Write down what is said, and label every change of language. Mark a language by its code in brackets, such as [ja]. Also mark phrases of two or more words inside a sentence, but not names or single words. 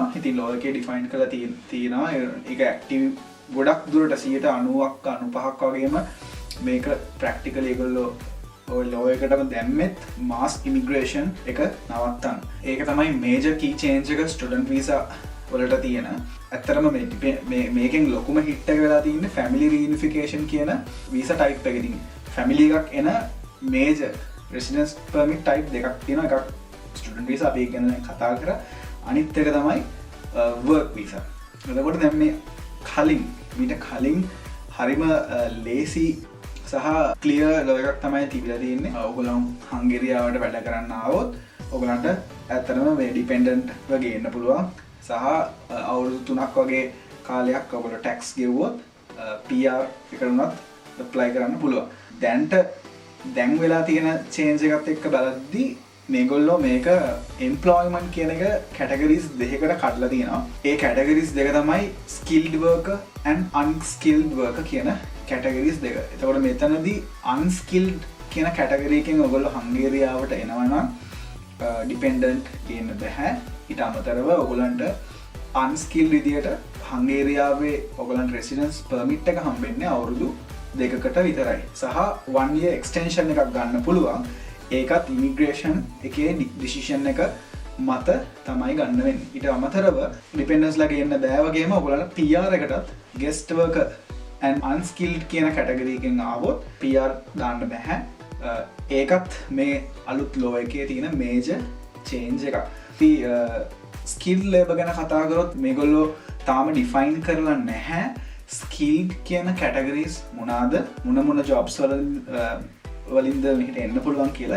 [si] ඉතින් law එකේ define කරලා තියෙනවා ඒක active ගොඩක් දුරට 90ක් 95ක් වගේම මේක ප්‍රැක්ටිකලි ඒගොල්ලෝ ඔය law එකටම දැම්මෙත් [en] mass immigration [si] එක නවත්තන්න. ඒක තමයි [en] major key change [si] එක [en] student visa [si] වලට තියෙන. ඇත්තටම මේකෙන් ලොකුම hit එක වෙලා තියෙන්නේ [en] family reunification [si] කියන [en] visa type [si] එක. ඉතින් family එකක් එන [en] major residence permit type [si] දෙකක් තියෙනවා. එකක් [en] student visa [si] අපි ඒක ගැන කතා කරා. අනිත් එක තමයි [en] work visa. [si] එතකොට දැන් මේ මීට කලින් හරිම ලේසි සහ ක්ලියර් law එකක් තමයි තිබිලා තියෙන්නේ. ඔයගොල්ලෝ හංගේරියාවට වැඩ කරන්න ආවොත් ඔයගලන්ට ඇත්තටම මේ ඩිපෙන්ඩන්ට් ව ගේන්න පුළුවන්. සහ අවුරුදු 3ක් වගේ කාලයක් ඔයගොල්ලෝ ටැක්ස් ගෙවුවොත් PR එකට උනත් ඇප්ලයි කරන්න පුළුවන්. දැන් වෙලා තියෙන චේන්ජ් එකත් එක්ක බලද්දී මේගොල්ලෝ මේක employment කියන එක categories දෙකකට කඩලා තියෙනවා. ඒ categories දෙක තමයි [en] skilled worker and unskilled worker [si] කියන categories දෙක. එතකොට මෙතනදී unskilled කියන category එකෙන් ඔයගොල්ලෝ හංගේරියාවට එනවා නම් dependent ගේන්න බෑ. ඊට අමතරව ඔයගොල්ලන්ට unskilled විදියට හංගේරියාවේ ඔයගොල්ලන්ට [en] residence permit [si] එක හම්බෙන්නේ අවුරුදු 2කට විතරයි. සහ [en] 1 year extension [si] එකක් ගන්න පුළුවන්. ඒකත් immigration එකේ decision එක මත තමයි ගන්න වෙන්නේ. ඊට අමතරව dependents ලා ගේන්න බෑ වගේම ඔයගොල්ලන්ට PR එකටත් [en] guest worker and unskilled [si] කියන category එකෙන් ආවොත් PR දාන්න බෑ. ඒකත් මේ අලුත් law එකේ තියෙන [en] major change [si] එකක්. [en] skilled labor [si] ගැන කතා කරොත් මේගොල්ලෝ තාම define කරලා නැහැ skilled කියන categories මොනවාද, මොන jobs වලින්ද මෙහෙට එන්න පුළුවන් කියලා.